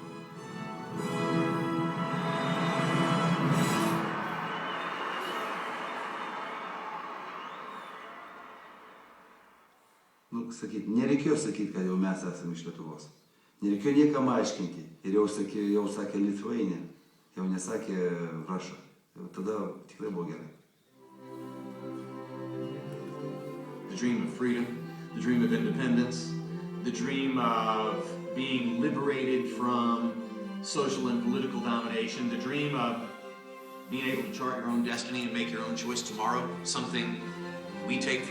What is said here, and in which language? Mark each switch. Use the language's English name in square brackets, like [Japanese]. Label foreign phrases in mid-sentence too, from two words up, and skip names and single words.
[Lithuanian] Nereikėjo sakyti, kad jau mes esame iš Lietuvos. Nereikėjo niekam aiškinti. Ir jau sakė Lithuania. Jau nesakė Russia. Tada tikrai buvo gerai. [English] The dream of freedom, the dream of independence, the dream of being liberated from social and political domination, the dream of being able to chart your own destiny and make your own choice tomorrow, something we take for granted.